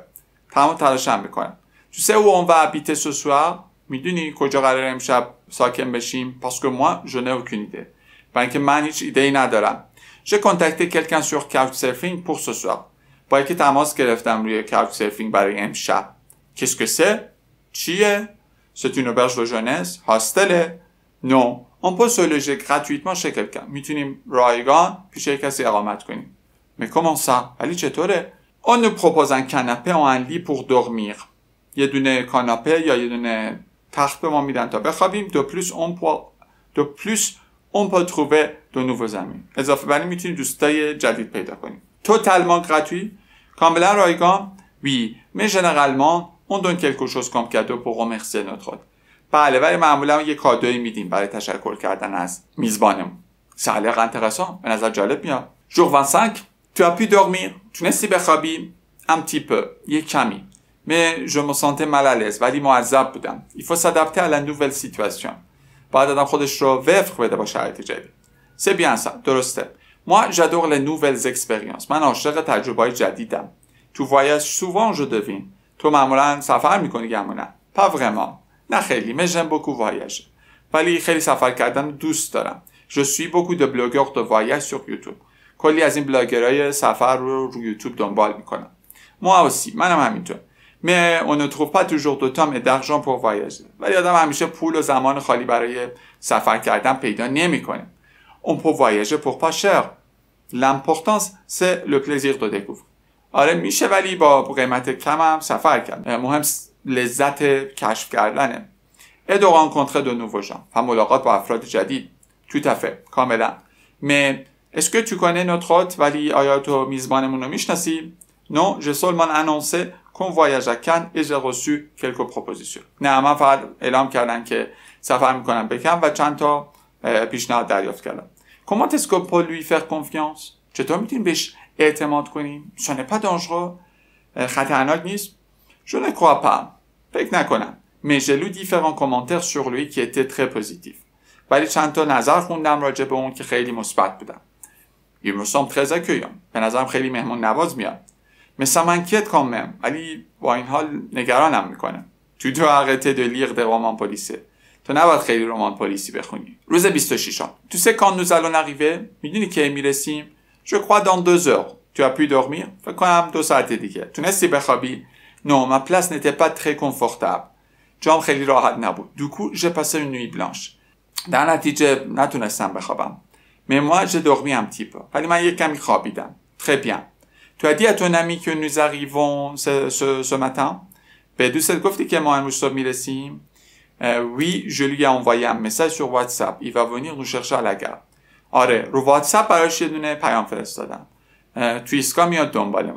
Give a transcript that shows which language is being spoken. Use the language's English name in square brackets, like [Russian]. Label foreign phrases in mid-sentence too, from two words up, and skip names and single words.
[Persian] تمام تلاشم میکنم. [French] tu sais où on va habiter ce soir? [Persian] میدونی کجا قراره امشب ساکن بشیم؟ [French] parce que moi je n'ai aucune idée. [Persian] برای اینکه من هیچ ایده‌ای ندارم. [French] j'ai contacté quelqu'un sur Couchsurfing pour ce soir. [Persian] با یکی تماس گرفتم روی Couchsurfing برای امشب. [French] qu'est-ce que c'est? چیه؟ c'est une auberge de jeunesse. [Persian] هاستله؟ non. [French] on peut se loger gratuitement chez quelqu'un. [Persian] میتونیم رایگان پیش کسی اقامت کنیم. [French] mais comment ça? [Persian] ولی چطوره؟ [French] on nous propose un canapé ou un lit pour dormir. [Persian] یه دونه کاناپه یا یه دونه تخت به ما میدن تا بخوابیم. [French] de plus on peut trouver de nouveaux amis. [Persian] اضافه بر این میتونیم دوستای جدید پیدا کنیم. [French] totalement gratuit. [Persian] کاملا رایگان. [French] oui. mais généralement on donne quelque chose comme cadeau pour remercier notre hôte. [Persian] بله ولی معمولا یه کادویی میدیم برای تشکر کردن از میزبانمون. [French] ça a l'air intéressant. [Persian] به نظر جالب میاد. [French] jour 25. tu as pu dormir. [Persian] تونستی بخوابی؟ [French] un petit peu. [Persian] یه کمی. [French] mais je me sentais mal à l'aise. [Persian] ولی معذب بودم. [French] il faut s'adapter à la nouvelle situation. [Persian] باید آدم خودش رو وفق بده با شرایط جدید. [French] c'est bien ça. درسته. moi j'adore les nouvelles expériences. [Persian] من عاشق تجربه‌های جدیدم. [French] tu voyages souvent je devine. [Persian] تو معمولا سفر میکنی گمونه. [French] pas vraiment. [Persian] نه خیلی. [French] mais j'aime beaucoup voyager. [Persian] ولی خیلی سفر کردن دوست دارم. [French] je suis beaucoup de blogueurs de voyage sur YouTube. [Persian] کلی از این بلاگرای سفر رو یوتیوب دنبال میکنم. [French] moi aussi. [Persian] منم همینطور. [French] mais on ne trouve pas toujours de temps et d'argent pour voyager. [Persian] ولی آدم همیشه پول و زمان خالی برای سفر کردن پیدا نمیکنه. [French] on peut voyager pour pas cher. l'important c'est le plaisir de découvrir. [Persian] آره میشه ولی با قیمت کم هم سفر کرد. مهم لذت کشف کردنه. [French] et de rencontrer de nouveaux gens. [Persian] و ملاقات با افراد جدید. [French] tout à fait. کاملا. mais est-ce que tu connais notre hôte? [Persian] ولی آیا تو میزبانمون رو میشناسی؟ [French] non, j'ai seulement annoncé qu'on voyage à Cannes et j'ai reçu quelques propositions. [Persian] نه من فقط اعلام کردم که سفر میکنم به کن و چند تا پیشنهاد دریافت کردم. [French] comment est-ce qu'on peut lui faire confiance? [Persian] چطور میتونیم بهش اعتماد کنیم؟ [French] ce n'est pas dangereux. [Persian] خطرناک نیست؟ [French] je ne crois pas. [Persian] فکر نکنم. [French] mais j'ai lu différents commentaires sur lui qui étaient très positifs. [Persian] ولی چند تا نظر خوندم راجع به اون که خیلی مثبت بودن. [French] il me semble très accueillant. [Persian] به نظرم خیلی مهمون نواز میاد. [French] mais ça m'inquiète quand même. [Persian] ولی با این حال نگرانم میکنه. [French] tu dois arrêter de lire des romans policiers. [Persian] تو نباید خیلی رمان پلیسی بخونی. روز 26. [French] tu sais quand nous allons arriver? [Persian] میدونی که میرسیم؟ [French] je crois dans 2 heures. tu as pu dormir? [Persian] فکر کنم 2 ساعت دیگه. تونستی بخوابی؟ [French] non, ma place n'était pas très confortable. [Persian] جام خیلی راحت نبود. [French] du coup j'ai passé une nuit blanche. [Persian] در نتیجه نتونستم بخوابم. [French] mais moi j'ai dormi un petit peu. [Persian] ولی من یک کمی خوابیدم. [French] très bien. tu as dit à ton ami que nous arrivons ce matin? [Persian] به دوستت گفتی که ما امروز صبح میرسیم؟ [French] oui, je lui ai envoyé un message sur WhatsApp. Il va venir nous chercher à la gare. [Persian] آره رو واتساپ براش یه دونه پیام فرستادم. تو ایستگاه میاد دنبالمون.